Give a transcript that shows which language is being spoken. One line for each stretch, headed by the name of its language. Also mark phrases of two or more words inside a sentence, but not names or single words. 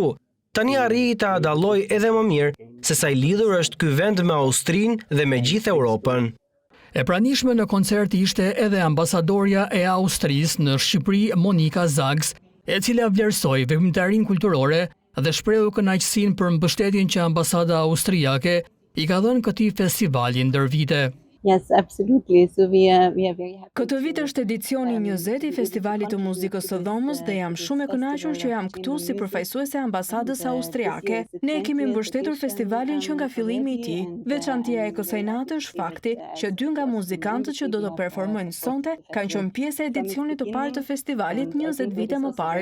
Albanian: Tani arrij ta dalloj edhe më mirë se sa i lidhur është ky vend me Austrinë dhe me gjithë Europën. E pranishme në koncert ishte edhe ambasadorja e Austrisë në Shqipëri Monika Zags, e cila vlerësoi veprimtarinë kulturore dhe shprehu kënaqësinë për mbështetjen që ambasada austriake i ka dhënë këtij festivali ndër vite.
English: Yes, absolutely. So we are very happy.
Albanian: Këtë vit është edicioni 20 i Festivalit të Muzikës së Dhomës dhe jam shumë e kënaqur që jam këtu si përfaqësuese e ambasadës austriake. Ne kemi mbështetur festivalin që nga fillimi i tij. Veçantia e kësaj nate është fakti që 2 nga muzikantët që do të performojnë sonte kanë qenë pjesë e edicionit të parë të festivalit 20 vite më parë.